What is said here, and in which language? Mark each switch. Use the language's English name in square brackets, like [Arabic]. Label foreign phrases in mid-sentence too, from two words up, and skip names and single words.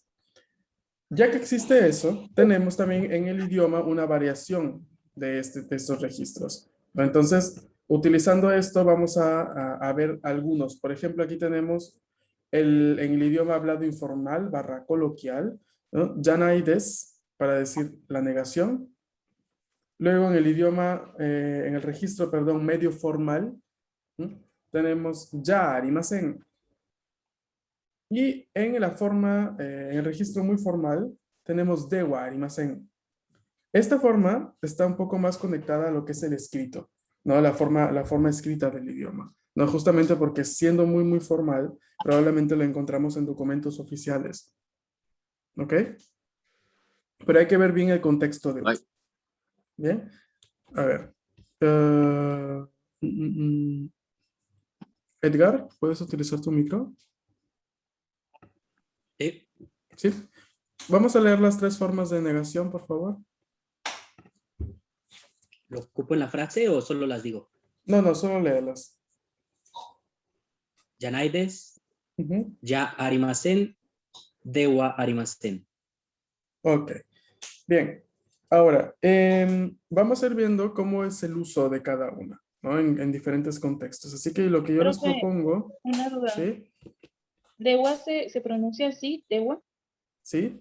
[Spanish] Ya que existe eso, tenemos también en el idioma una variación de estos registros. Entonces, utilizando esto vamos a ver algunos. Por ejemplo, aquí tenemos en el idioma hablado informal / coloquial, ¿no? [Japanese] Janai desu, [Spanish] para decir la negación. Luego en el idioma, en el registro, perdón, medio formal, tenemos [Japanese] ya arimasen. [Spanish] Y en la forma, en el registro muy formal, tenemos [Japanese] dewa arimasen. [Spanish] Esta forma está un poco más conectada a lo que es el escrito, ¿no? La forma escrita del idioma. No, justamente porque siendo muy, muy formal, probablemente lo encontramos en documentos oficiales. ¿Ok? Pero hay que ver bien el contexto de uso. Bien. A ver. Edgar, ¿puedes utilizar tu micro? Sí. Vamos a leer las 3 formas de negación, por favor. ¿Lo ocupo en la frase o solo las digo? No, solo léelas. [Japanese] Yanaides, ya arimasen, dewa arimasen. [Spanish] Ok. Bien. Ahora, vamos a ir viendo cómo es el uso de cada una, ¿no? En diferentes contextos. Así que lo que yo les Profe, propongo... una duda. ¿Sí? ¿Dewa se pronuncia así? ¿Dewa? ¿Sí?